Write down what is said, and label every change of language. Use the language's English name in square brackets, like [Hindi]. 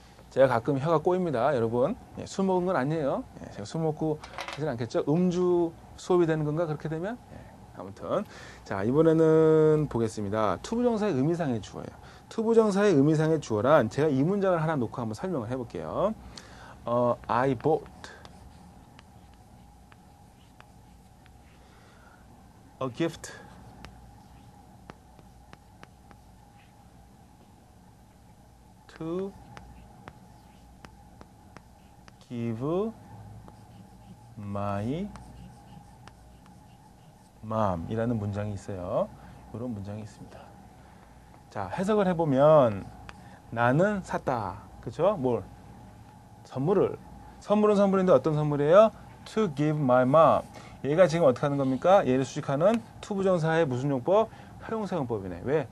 [Korean] 제가 가끔 혀가 꼬입니다, 여러분. 예, 술 먹은 건 아니에요. 예, 제가 술 먹고 하진 않겠죠. 음주 수업이 되는 건가 그렇게 되면? 예, 아무튼 자, 이번에는 보겠습니다. 투부정사의 의미상의 주어예요. 투부정사의 의미상의 주어란 제가 이 문장을 하나 놓고 한번 설명을 해볼게요. [English] I bought a gift to give my mom [Korean] 이라는 문장이 있어요. 이런 문장이 있습니다. 자, 해석을 해보면 나는 샀다. 그렇죠? 뭘? 선물은 선물인데 어떤 선물이에요? [English] To give my mom. [Korean] 얘가 지금 어떻게 하는 겁니까? 얘를 수식하는 투부정사의 무슨 용법? 형용사 용법이네. 왜?